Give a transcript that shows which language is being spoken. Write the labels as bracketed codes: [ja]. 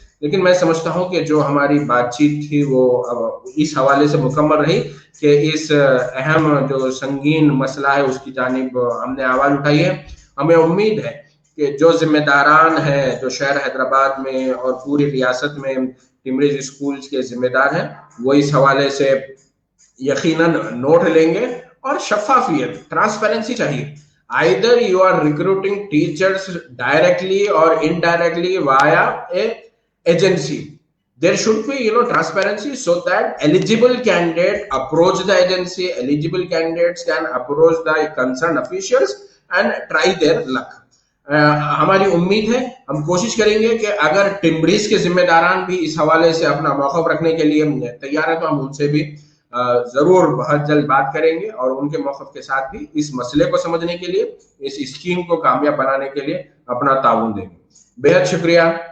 [hi] लेकिन मैं समझता हूं कि जो हमारी बातचीत थी वो अब इस हवाले से मुकम्मल रही कि इस अहम जो संगीन मसला है उसकी जानिब हमने आवाज उठाई है। हमें उम्मीद है कि जो जिम्मेदारान हैं, जो शहर हैदराबाद में और पूरी रियासत में टिमरीज स्कूल्स के जिम्मेदार हैं, वो इस हवाले से यकीनन नोट लेंगे और शफाफियत, ट्रांसपेरेंसी चाहिए। [en] Either you are recruiting teachers directly or indirectly via a agency. There should be, transparency so that eligible candidate approach the agency, eligible candidates can approach the concerned officials and try their luck. [hi] हमारी उम्मीद है, हम कोशिश करेंगे कि अगर टिमरीज के जिम्मेदारान भी इस हवाले से अपना मौक़िफ़ रखने के लिए तैयार है तो हम उनसे भी जरूर बहुत जल्द बात करेंगे और उनके मौक़िफ़ के साथ भी इस मसले को समझने के लिए, इस स्कीम को कामयाब बनाने के लिए अपना ताउन देंगे। बेहद शुक्रिया।